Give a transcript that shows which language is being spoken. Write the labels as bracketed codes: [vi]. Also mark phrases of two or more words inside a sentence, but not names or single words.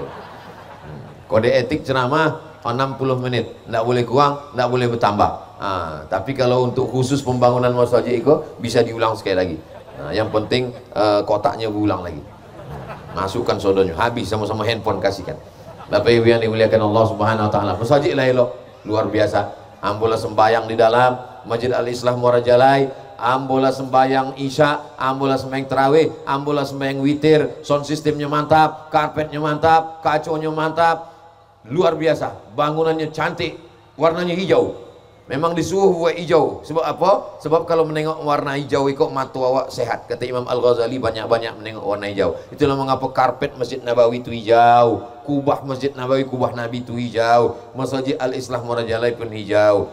[id] Kode etik ceramah 60 menit, tidak boleh kurang, tidak boleh bertambah. Tapi kalau untuk khusus pembangunan masjid itu bisa diulang sekali lagi. Yang penting kotaknya berulang lagi. Masukkan sodonya, habis sama-sama handphone kasihkan. Bapak Ibu yang dimuliakan Allah [ar] Subhanahu wa taala. [id] Masjid lah elok, luar biasa. Ambolah sembahyang di dalam Masjid Al-Islah Muara Jalai, ambolah sembahyang Isya, ambolah sembahyang Tarawih, ambolah sembahyang witir. Sound sistemnya mantap, karpetnya mantap, kaconya mantap, luar biasa. Bangunannya cantik, warnanya hijau. Memang disuruh buat hijau. Sebab apa? Sebab kalau menengok warna hijau ikut mata awak sehat. Kata Imam Al-Ghazali, banyak-banyak menengok warna hijau. Itulah mengapa karpet Masjid Nabawi itu hijau, kubah Masjid Nabawi, kubah Nabi itu hijau, Masjid Al-Islah Muara Jalai pun hijau.